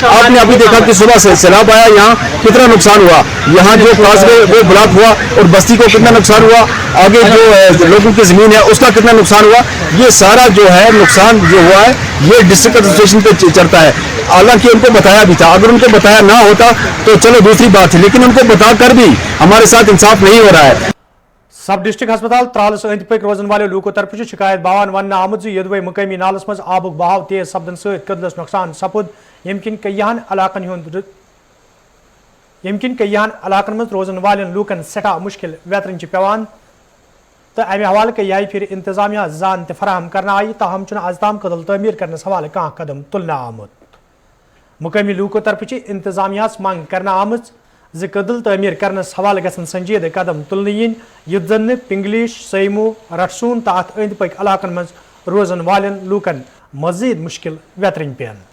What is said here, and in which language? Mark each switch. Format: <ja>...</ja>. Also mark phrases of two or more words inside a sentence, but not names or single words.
<hi>आपने अभी देखा कि सुबह से सैलाब आया, यहाँ कितना नुकसान हुआ, यहाँ जो काजवे वो ब्लॉक हुआ और बस्ती को कितना नुकसान हुआ, आगे जो लोगों की जमीन है उसका कितना नुकसान हुआ। ये सारा जो है नुकसान जो हुआ है ये</hi> <en>district administration</en> <hi>पे चढ़ता है। हालांकि उनको बताया भी था, अगर उनको बताया ना होता तो चलो दूसरी बात है, लेकिन उनको बताकर भी हमारे साथ इंसाफ नहीं हो रहा है।</hi> <ks>सब डिस्ट्रिक्ट अस्पताल त्रालस अंद पक रोजन वाले लूकों तरफ शिकायत बावान वन आमुद यदवे मुकामी नालस मज आबुक बहाव तेज सपदन सदलस नुकसान सपुद यमकिन कईयान इलाकन मज रोजन वाले लूकन सठा मुश्किल वेतरन पेवान तो अमे हवाले कई आई फिर इंतजामिया जान फराहम करना आई, ताहम आज ताम कदल तमीर करने हवाले कह कदम तुलना आमुद। मुकामी लूकों तरफ इंतजामिया मंग करना आमज कदल तमीर करने हवाले गसन संजीद कदम तुलने इन युद्ध जन पिंगलिश सैमू रटसून तो अत अंद पक इलाकन मज रोजन वालन लूकन मजीद मुश्किल वेतरन पेन</ks>